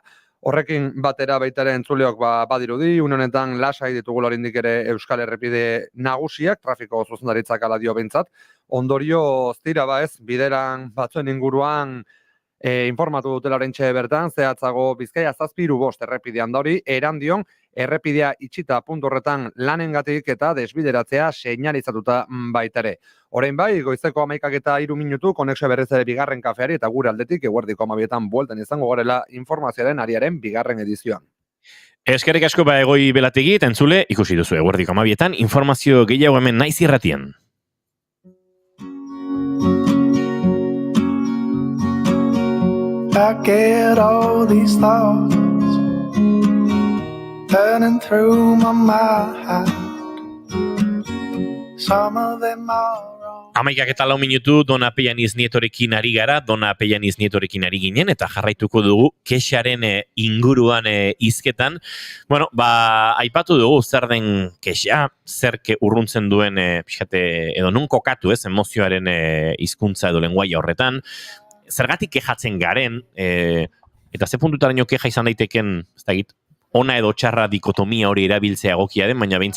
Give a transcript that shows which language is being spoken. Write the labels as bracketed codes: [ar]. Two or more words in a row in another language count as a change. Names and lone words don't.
[eu] Horrekin batera baitare entzuleok badirudi, honetan lasai ditugula oraindik ere Euskal Errepide nagusiak, trafiko zuzendaritzak ala dio behintzat, ondorio tira bideran batzuen inguruan informatu dutela oraintxe bertan, zehatzago Bizkaia 7-5 errepidean da hori, Erandion errepidea itxita puntu horretan lanengatik eta desbideratzea seinalizatuta baitare. Orain bai, goizeko 11:03 konexio berriz ere bigarren kafeari eta gure aldetik eguerdiko 12etan bueltan izango garela informazioaren ariaren bigarren edizioan. Eskerrik asko Egoi Belategi eta entzule ikusi duzu eguerdiko 12etan informazio gehiago hemen Naiz Irratian. [en] I get all these thoughts turning through my mind. Some of them are wrong. [eu] 11:04 Dona Pellaniz Nietorekin ari gara, Dona Pellaniz Nietorekin ari ginen, eta jarraituko dugu kexaren inguruan hizketan. Aipatu dugu zer den kexa, zer urruntzen duen edo nun kokatu emozioaren hizkuntza edo lenguaia horretan, zergatik kejatzen garen, eta ze puntutaraino keja izan daiteken, ez dakit, ona edo txarra dikotomia hori erabiltzea egokia den, baina behintzat...